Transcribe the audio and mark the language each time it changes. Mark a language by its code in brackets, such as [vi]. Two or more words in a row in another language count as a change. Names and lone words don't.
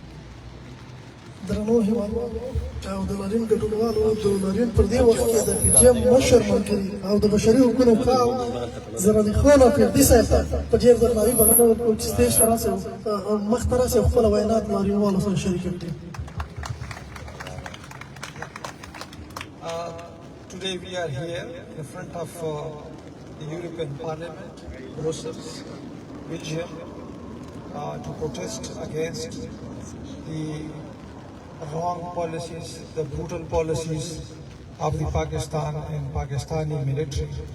[ps] درنو هېوادوالو او د لارین ګډونوالو د لارین پر دې وخت کې د پیجیم مشر ملګري او د بشري حقوقو خاو زرالي خان او فردي صاحب ته په ډېر درناوي بلنه ورکوم چې سټیج ته راسئ او مخ ته راسئ او خپله وینا د لارینوالو سره شریکه کړئ. [en] Today we are here in front of the European Parliament, Brussels, Belgium, to protest against the wrong policies, the brutal policies of the Pakistan and Pakistani military.